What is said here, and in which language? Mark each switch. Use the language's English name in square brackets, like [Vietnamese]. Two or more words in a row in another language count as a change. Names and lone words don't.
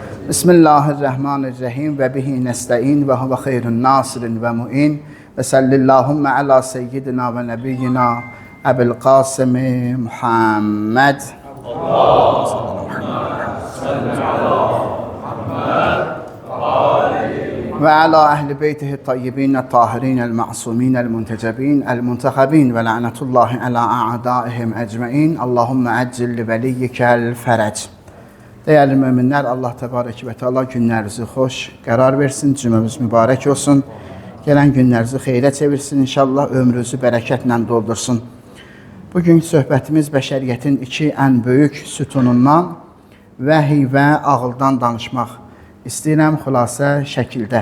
[Arabic] بسم الله الرحمن الرحيم وبه نستعين وهو خير ناصر ومعين وصلى الله على سيدنا ونبينا أبي القاسم محمد وعلى أهل بيته الطيبين الطاهرين المعصومين المنتجبين المنتخبين ولعنة الله على أعدائهم أجمعين. اللهم عجل لوليك الفرج. [Turkish] Değerli müminler, Allah [Arabic] تبارك وتعالى [Turkish] günlerinizi hoş [Azerbaijani] qərar versin, cümləmiz mübarək olsun. Gələn günlərinizi xeyrə çevirsin, inşallah ömrünüzü bərəkətlə doldursun. Bugün söhbətimiz bəşəriyyətin iki ən böyük sütunundan vəhiy və ağıldan danışmaq istəyirəm xülasə şəkildə.